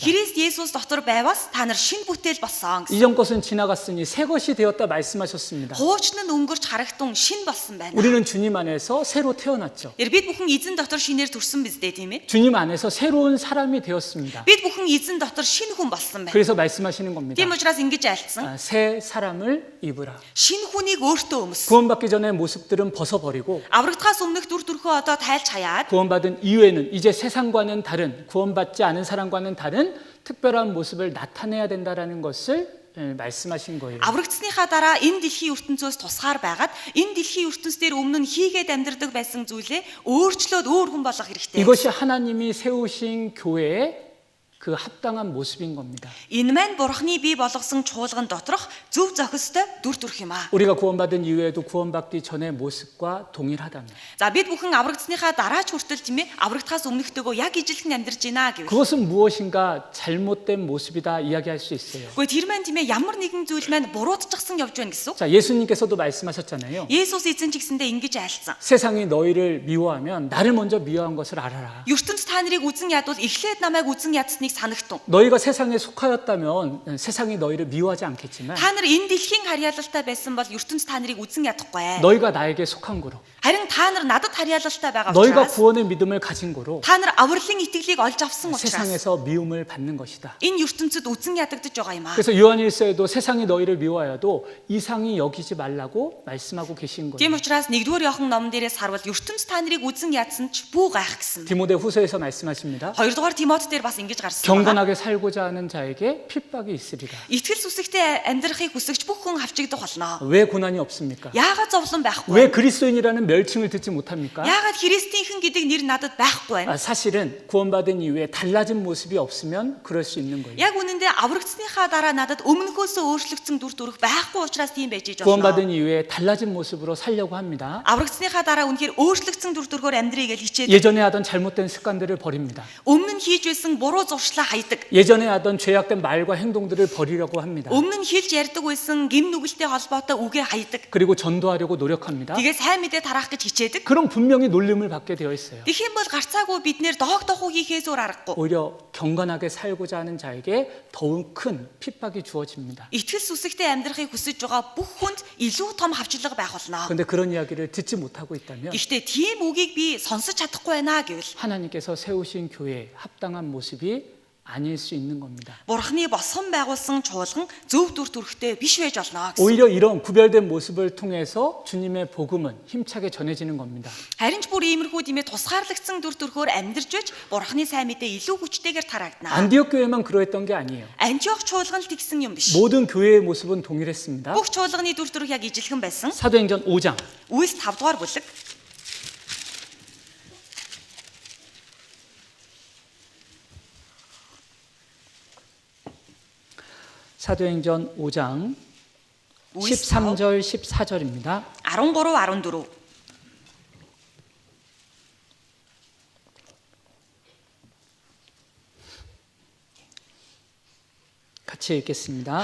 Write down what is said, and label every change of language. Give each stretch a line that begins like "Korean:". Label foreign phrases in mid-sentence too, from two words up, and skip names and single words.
Mongolian: Христ Есүс дотор байвас та нар шинэ бүтээл болсон гэсэн.
Korean: 이전 것은 지나갔으니 새 것이 되었다 말씀하셨습니다.
Mongolian: Хуучин нь өнгөрч харагтун шинэ болсон байна.
Korean: 우리는 주님 안에서 새로 태어났죠.
Mongolian: Бид бүхэн эзэн дотор шинээр төрсөн биз дээ, тийм ээ?
Korean: 주님 안에서 새로운 사람이 되었습니다.
Mongolian: Бид бүхэн эзэн дотор шинэ хүн болсон байна.
Korean: 그래서 말씀하시는 겁니다.
Mongolian: Тийм учраас ингэж айлцсан.
Korean: 새 사람을 입으라.
Mongolian: Шинэ хүнийг өөртөө өмс.
Korean: 구원받기 전의 모습들은 벗어버리고
Mongolian: Аврагдахаас өмнөх дүр төрхөө одоо тайлж хаяад
Korean: 구원받은 이후에는 이제 세상과는 다른, 구원받지 않은 사람과는 다른 특별한 모습을 나타내야 된다라는 것을 말씀하신 거예요.
Mongolian: аврагдсныхаа дараа энэ дэлхийн ертөнцөөс тусгаар байгаад энэ дэлхийн ертөнц дээр өмнө нь хийгээд амьдардаг байсан зүйлээ өөрчлөөд өөр хүн болох хэрэгтэй.
Korean: 이것이 하나님이 세우신 교회의 그 합당한 모습인 겁니다.
Mongolian: Энэ маань Бурхны бий болгосон чуулган доторх зөв зохистой дүр төрх юм аа.
Korean: 우리가 구원받은 이후에도 구원받기 전의 모습과 동일하다면
Mongolian: За бид бүхэн аврагдсныхаа дараа ч хүртэл тийм ээ аврагдахаас өмнөхтэйгөө яг ижилхэн амьдарч байна гэвэл.
Korean: 그것은 무엇인가 잘못된 모습이다 이야기할 수 있어요.
Mongolian: Гэхдээ тэр маань тийм ээ ямар нэгэн зүйл маань буруутчихсан явж байна гэсэн.
Korean: 자, 예수님께서도 말씀하셨잖아요.
Mongolian: Есүс эзэн ч гэсэндээ ингэж айлцсан.
Korean: 세상이 너희를 미워하면 나를 먼저 미워한 것을 알아라.
Mongolian: ертөнц та нарыг үзэн ядвал эхлээд намайг үзэн ядсныг санагтун.
Korean: 너희가 세상에 속하였다면 세상이 너희를 미워하지 않겠지만
Mongolian: Та нар энэ дэлхийн харьяалалтай байсан бол ертөнц та нарыг үзэн ядахгүй.
Korean: 너희가 나에게 속한 거로
Mongolian: Харин та нар надад харьяалалтай байгаа
Korean: 너희가
Mongolian: учраас
Korean: 구원의 믿음을 가진 거로
Mongolian: та нар авралын итгэлийг олж авсан учраас
Korean: 세상에서 미움을 받는 것이다.
Mongolian: энэ ертөнцид үзэн ядагдаж байгаа юм аа.
Korean: 그래서 요한일서에도 세상이 너희를 미워하여도 이상히 여기지 말라고 말씀하고 계신
Mongolian: Тийм
Korean: 거예요.
Mongolian: учраас 1-р Иохан номон дээрээс харвал ертөнц та нарыг үзэн ядсан ч бүү гайх гэсэн.
Korean: 디모데 후서에서 말씀하십니다.
Mongolian: 2-р Тимот дээр бас ингэж гарсан сонссон.
Korean: 경건하게 살고자 하는 자에게 핍박이 있으리라.
Mongolian: Итгэл сүсэгтэй амьдрахыг хүсэгч бүх хүн хавчигдах болно.
Korean: 왜 고난이 없습니까?
Mongolian: Яагаад зовлон байхгүй?
Korean: 왜 그리스도인이라는 멸칭을 듣지 못합니까?
Mongolian: Яагаад христийнхэн гэдэг нэр надад байхгүй вэ?
Korean: 사실은 구원받은 이후에 달라진 모습이 없으면 그럴 수 있는 거예요.
Mongolian: Яг үнэндээ аврагдсныхаа дараа надад өмнөхөөсөө өөрчлөгдсөн дүр төрх байхгүй учраас тийм байж иж болно.
Korean: 구원받은 이후에 달라진 모습으로 살려고 합니다.
Mongolian: Аврагдсныхаа дараа үнэхээр өөрчлөгдсөн дүр төрхөөр амьдрий гэж хичээдэг.
Korean: 예전에 하던 잘못된 습관들을 버립니다.
Mongolian: Өмнө нь хийж байсан буруу зуршлаа хайдаг.
Korean: 예전에 하던 죄악된 말과 행동들을 버리려고 합니다.
Mongolian: Өмнө нь хэлж ярьдаг байсан гим нүгэлтэй холбоотой үгээ хайдаг.
Korean: 그리고 전도하려고 노력합니다.
Mongolian: Тэгээ сайн мэдээ тараах гэж хичээдэг.
Korean: 그럼 분명히 놀림을 받게 되어 있어요.
Mongolian: Тэгэх юм бол гарцаагүй бид нэр доог дохуу хийхээс өөр аргагүй.
Korean: 오히려 경건하게 살고자 하는 자에게 더욱 큰 핍박이 주어집니다.
Mongolian: Итгэл сүсэгтэй амьдрахыг хүсэж байгаа бүх хүнд илүү том хавчлага байх болно.
Korean: 그런데 그런 이야기를 듣지 못하고 있다면
Mongolian: Гэхдээ тийм үгийг би сонсож чадахгүй байна гэвэл
Korean: 하나님께서 세우신 교회에 합당한 모습이 아닐 수 있는 겁니다.
Mongolian: Бурхны босгон байгуулсан чуулган зөв дүр төрхтэй биш байж болно гэсэн.
Korean: 오히려 이런 구별된 모습을 통해서 주님의 복음은 힘차게 전해지는 겁니다.
Mongolian: Харин ч бүр иймэрхүү димээ тусгаарлагдсан дүр төрхөөр амьдарч байж Бурхны сайн мэдээ илүү хүчтэйгээр тарагдана.
Korean: 안디옥 교회만 그러했던 게 아니에요.
Mongolian: Антиох чуулган л тэгсэн юм биш.
Korean: 모든 교회의 모습은 동일했습니다.
Mongolian: Бүх чуулганы дүр төрх яг ижилхэн байсан.
Korean: 사도행전 5장
Mongolian: Үйлс 5 дугаар бүлэг.
Korean: 사도행전 5장
Mongolian: Үйлс
Korean: 13절 14절입니다.
Mongolian: 13 14.
Korean: 같이 읽겠습니다.